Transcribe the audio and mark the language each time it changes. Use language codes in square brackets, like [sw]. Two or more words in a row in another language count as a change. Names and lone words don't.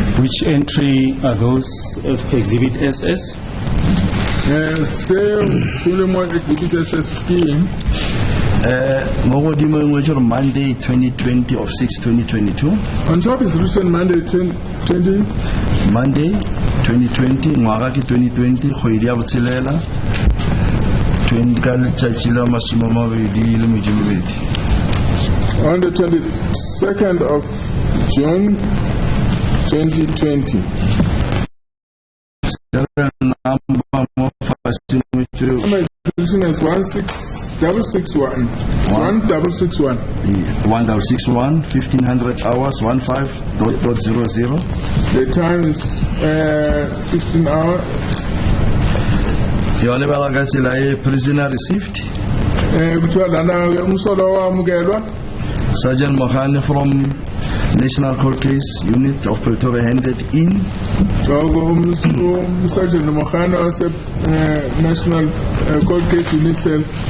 [en] Which entry are those as per Exhibit SS? Monday 2020 of 6/2022. On top is written Monday 2020. Monday 2020, [nso] ngwaga ke 2020, kgwedi ya botshelela 20 ka letšatši la masomamabedi le mojimebedi. [en] On the 22nd of June 2020. Number is 16661. 1661. 1661, 1500 hours, 15.00. The time is 15 hours. [nso] Yone ba la ka tsela e [en] prisoner received. Sergeant Mohane from National Court Case Unit of Pretoria handed in. Sergeant Mohane was National Court Case Unit cell.